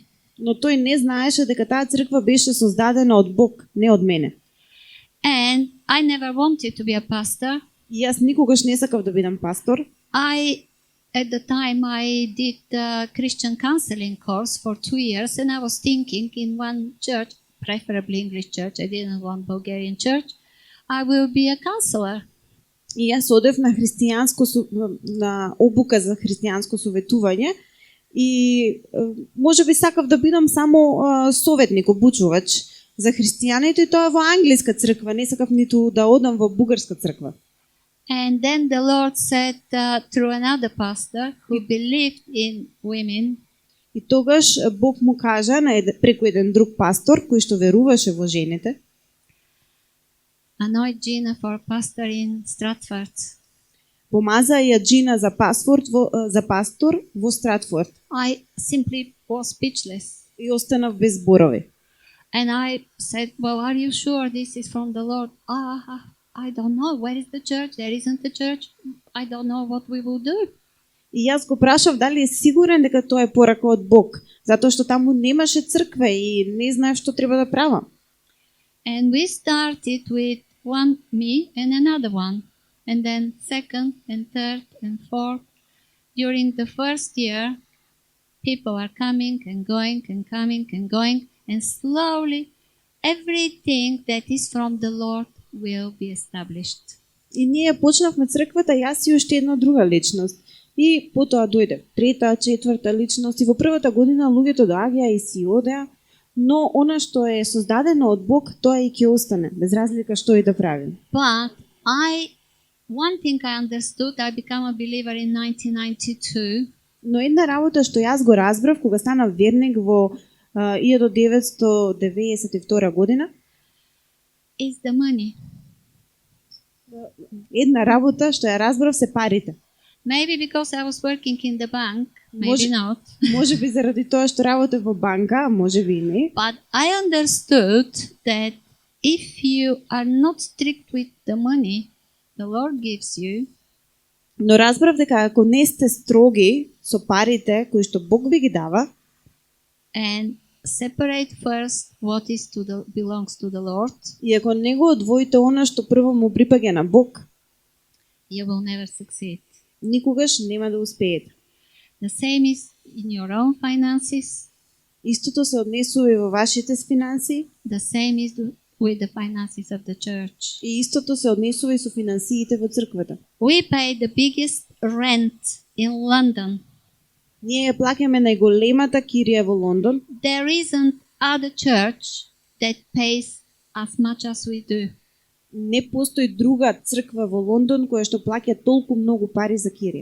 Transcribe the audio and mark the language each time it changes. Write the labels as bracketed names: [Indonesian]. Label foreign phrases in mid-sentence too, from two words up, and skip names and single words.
[Macedonian] Но тој не знаеше дека таа црква беше создадена од Бог, не од мене. [English] And I never wanted to be a pastor. [Macedonian] И јас никогаш не сакав да бидам пастор. [English] At the time, I did a Christian counseling course for 2 years, and I was thinking in one church, preferably English church, I didn't want Bulgarian church, I will be a counselor. [Macedonian] И јас одев на на обука за христијанско советување и може би сакав да бидам само советник, обучувач за христијаните, и тоа во англиска црква, не сакав ниту да одам во бугарска црква. [English] And then the Lord said through another pastor who believed in women, [Macedonian] И тогаш Бог му кажа преку еден друг пастор кој што веруваше во жените, [English] anoint Gina for pastor in Stratford. [Macedonian] помаза ја Джина за пастор во Стратфорд. [English] I simply was speechless. [Macedonian] И останав без зборови. [English] And I said, well, are you sure this is from the Lord? I don't know. Where is the church? There isn't a church. I don't know what we will do. [Macedonian] И јас го прашав дали е сигурен дека тоа е порака од Бог, затоа што таму немаше црква и не знаев што треба да правам. [English] And we started with me and another one, and then second and third and fourth. During the first year, people are coming and going and coming and going, and slowly everything that is from the Lord will be established. [Macedonian] И ние почнавме црквата, јас и уште една друга личност. И потоа дојде трета, четврта личност и во првата година луѓето доаѓаа и си одеа, но она што е создадено од Бог, тоа и ќе остане, без разлика што и да правим. [English] But one thing I understood, I became a believer in 1992. [Macedonian] Но една работа што јас го разбрав кога станав верник во 1992 година, [English] Is the money. [Macedonian] една работа што ја разбрав се парите. [English] Maybe because I was working in the bank, maybe [Macedonian] Може- [English] not. [Macedonian] Може би заради тоа што работев во банка, а може би и не. [English] But I understood that if you are not strict with the money the Lord gives you, [Macedonian] Но разбрав дека ако не сте строги со парите кои што Бог ви ги дава, [English] and separate first what is belongs to the Lord, [Macedonian] и ако не го одвоите она што прво му припаѓа на Бог, [English] you will never succeed. [Macedonian] никогаш нема да успеете. [English] The same is in your own finances. [Macedonian] Истото се однесува и во вашите финансии, [English] The same is with the finances of the church. [Macedonian] и истото се однесува и со финансиите во црквата. [English] We pay the biggest rent in London. [Macedonian] Ние ја плаќаме најголемата кирија во Лондон. [English] There isn't other church that pays as much as we do. [Macedonian] Не постои друга црква во Лондон која што плаќа толку многу пари за кирија.